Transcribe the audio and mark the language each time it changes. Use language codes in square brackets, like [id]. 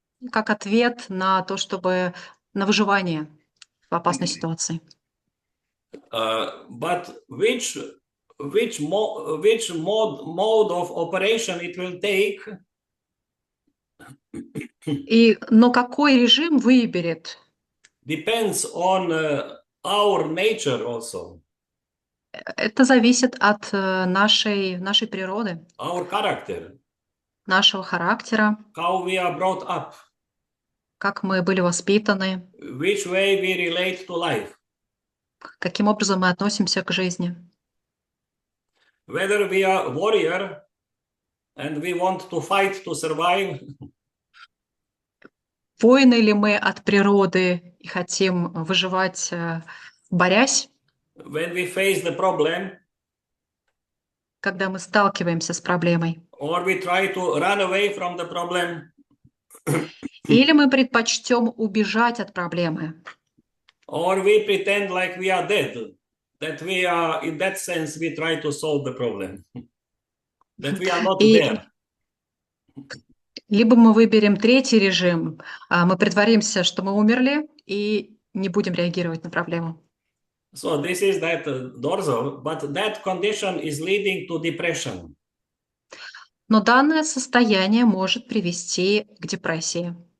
[ru] как ответ на то, чтобы на выживание в опасной ситуации. [en] But which which mode of operation it will take [ru] Но какой режим выберет, [en] depends on our nature also, [ru] это зависит от нашей природы, [en] our character, [ru] нашего характера, [en] how we are brought up, [ru] как мы были воспитаны, [en] which way we relate to life, [ru] каким образом мы относимся к жизни. [en] whether we are warrior and we want to fight to survive, [ru] Воины ли мы от природы и хотим выживать, борясь, [en] when we face the problem, [ru] когда мы сталкиваемся с проблемой, [en] or we try to run away from the problem, [ru] или мы предпочтем убежать от проблемы, [en] or we pretend like we are dead, that we are, in that sense, we try to solve the problem, that we are not [ru] И [en] there. [ru] либо мы выберем третий режим, мы притворимся, что мы умерли и не будем реагировать на проблему. [en] So this is that dorsal, but that condition is leading to depression. [ru] Но данное состояние может привести к депрессии,